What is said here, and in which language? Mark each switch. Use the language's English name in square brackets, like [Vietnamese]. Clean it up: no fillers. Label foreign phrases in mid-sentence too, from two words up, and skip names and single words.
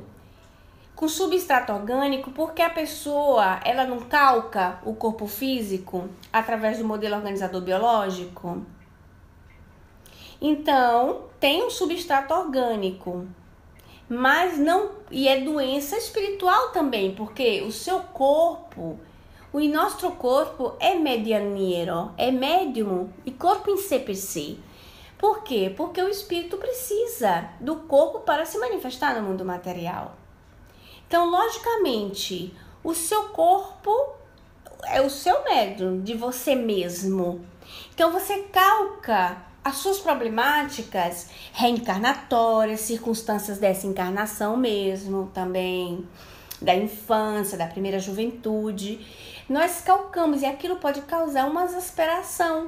[Portuguese] Com substrato orgânico, porque a pessoa, ela não calca o corpo físico através do modelo organizador biológico. Então, tem um substrato orgânico. Mas não, e é doença espiritual também, porque o seu corpo, o nosso corpo é medianeiro, é médium e corpo em si per si. Por quê? Porque o espírito precisa do corpo para se manifestar no mundo material. Então, logicamente, o seu corpo é o seu médium de você mesmo. Então, você calca as suas problemáticas reencarnatórias, circunstâncias dessa encarnação mesmo, também da infância, da primeira juventude, nós calcamos e aquilo pode causar uma exasperação.